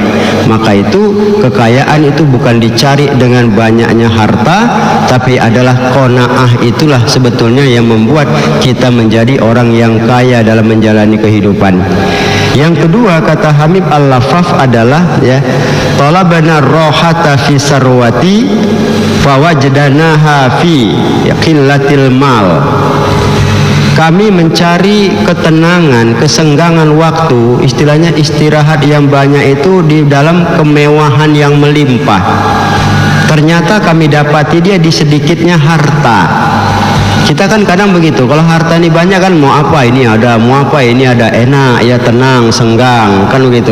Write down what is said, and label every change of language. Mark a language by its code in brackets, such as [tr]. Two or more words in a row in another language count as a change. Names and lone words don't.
[id] Maka itu kekayaan itu bukan dicari dengan banyaknya harta, tapi adalah qanaah. Itulah sebetulnya yang membuat kita menjadi orang yang kaya dalam menjalani kehidupan. Yang kedua, kata Habib Al-Lafaf adalah ya, [ar] طلبنا الراحة في الثروة فوجدناها في قلة المال. [id] Kami mencari ketenangan, kesenggangan waktu, istilahnya istirahat yang banyak itu di dalam kemewahan yang melimpah. Ternyata kami dapati dia di sedikitnya harta. Kita kan kadang begitu, kalau harta ini banyak kan mau apa ini ada, mau apa ini ada, enak ya, tenang, senggang, kan begitu.